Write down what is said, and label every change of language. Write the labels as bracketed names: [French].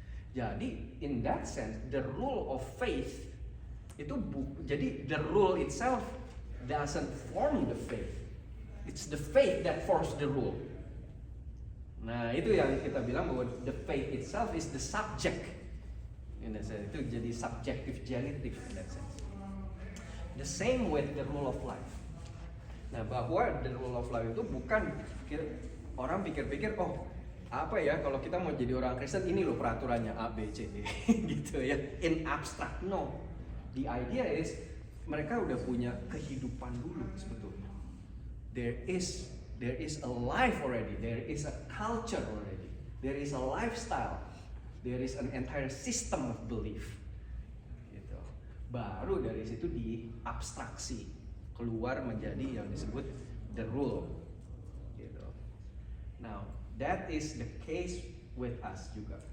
[English] Jadi in that sense the rule of faith [Indonesian] itu jadi [English] the rule itself doesn't form the faith. It's the faith that forms the rule. [Indonesian] Nah, itu yang kita bilang bahwa [English] the faith itself is the subject. In that sense, [Indonesian] itu jadi [English] subjective genitive in that sense. The same with the rule of life. [Indonesian] Nah, bahwa [English] the rule of life [Indonesian] itu bukan orang pikir-pikir, oh apa ya kalau kita mau jadi orang Kristen ini loh peraturannya A, B, C, D gitu ya, [English] in abstract. No, the idea is [Indonesian] mereka udah punya kehidupan dulu sebetulnya. [English] There is a life already, there is a culture already, there is a lifestyle, there is an entire system of belief. [Indonesian] Gitu. Baru dari situ diabstraksi keluar menjadi yang disebut [English] the rule. [Indonesian] Gitu. [English] Now that is the case with us juga.